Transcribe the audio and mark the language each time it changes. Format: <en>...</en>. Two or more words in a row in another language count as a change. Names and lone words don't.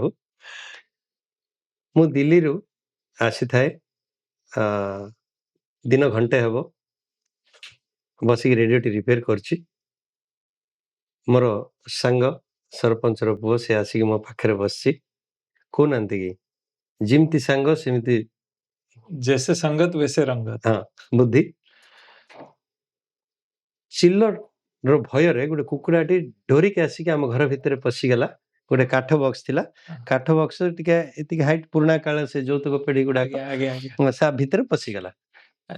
<or>ମୁଁ ଦିଲ୍ଲୀରୁ ଆସିଥାଏ, ଦିନ ଘଣ୍ଟେ ହେବ ବସିକି ରେଡ଼ିଓଟି ରିପେୟାର କରିଛି। ମୋର ସାଙ୍ଗ ସରପଞ୍ଚର ପୁଅ ସେ ଆସିକି ମୋ ପାଖରେ ବସିଛି। କହୁନାହାନ୍ତି କି ଯେମିତି ସାଙ୍ଗ ସେମିତି</or> <hi>ଜैसे संगत वैसे रंगत।</hi> <or>ବୁଦ୍ଧି। ଚିଲ୍ଲର ଭୟରେ ଗୋଟେ କୁକୁଡ଼ାଟି ଡରିକି ଆସିକି ଆମ ଘର ଭିତରେ ପଶିଗଲା। ଗୋଟେ କାଠ ବକ୍ସ ଥିଲା, କାଠ ବକ୍ସ ଟିକେ ଏତିକି ହାଇଟ୍, ପୁରୁଣା କାଳ ସେ ଯୌତୁକ ପିଢ଼ି ଗୁଡ଼ାକ, ତା ଭିତରେ ପଶିଗଲା।</or>